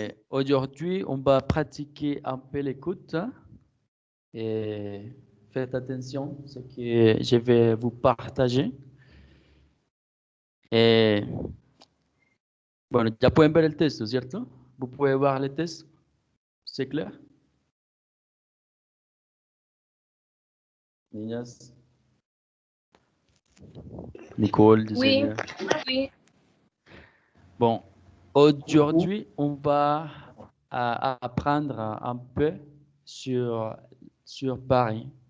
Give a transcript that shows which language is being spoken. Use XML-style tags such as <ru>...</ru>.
<fr>Aujourd'hui, on va pratiquer un peu l'écoute. Et faites attention à ce que je vais vous partager. Et,</fr> <es>bueno, ya pueden ver el texto, ¿cierto?</es> <fr>¿Vous pouvez voir le texte? ¿C'est clair?</fr> <es>Niñas. Nicole,</es> <fr>Oui, Yesenia. oui. Bon, aujourd'hui, on va apprendre un peu sur Paris.</fr>